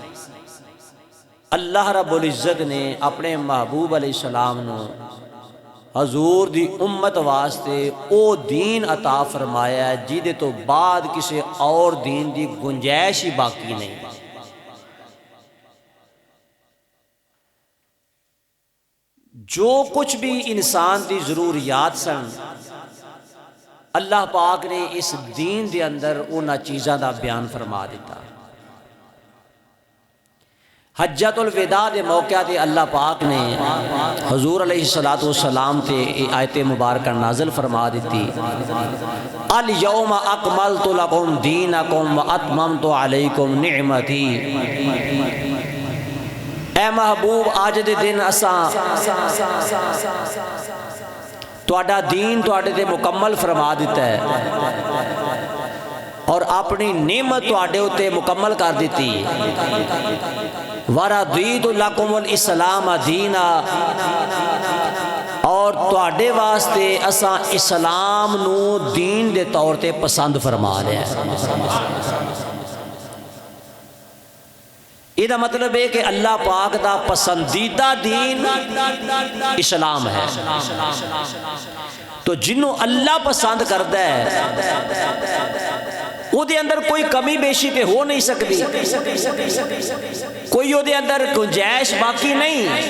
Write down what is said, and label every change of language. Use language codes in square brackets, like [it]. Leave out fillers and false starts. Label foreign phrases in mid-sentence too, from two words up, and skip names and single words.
[pa] اللہ رب العزت نے اپنے محبوب [ar] علیہ السلام [pa] نو حضور دی امت واسطے او دین عطا فرمایا ہے جیدے تو بعد کسی اور دین دی گنجائش ہی باقی نہیں۔ جو کچھ بھی انسان دی ضروریات سن، اللہ پاک نے اس دین دے اندر انہاں چیزاں دا بیان فرما دیتا۔ حجۃ الوداع دے موقع تے اللہ پاک نے حضور [ar] علیہ السلام [pa] تے آیت مبارکہ نازل فرما دیتی، [ar] الیوم اکملت لکم دینکم واتممت علیکم نعمتی۔ [pa] اے محبوب آج دے دن اساں تہاڈا دین تہاڈے تے مکمل فرما دیتا ہے اور اپنی نعمت تہاڈے اتے مکمل کر دیتی۔ [ar] وَرَضِيتُ لَكُمُ الْإِسْلَامَ دِينًا، [pa] اور تہاڈے واسطے اساں اسلام نو دین دے طور تے پسند فرما لیا ہے۔ یہ دا مطلب ہے کہ اللہ پاک دا پسندیدہ دین اسلام ہے۔ تو جنہوں اللہ پسند کرتا ہے وہ دے اندر کوئی کمی بیشی تے ہو نہیں سکتی، کوئی وہ دے اندر گنجائش باقی نہیں۔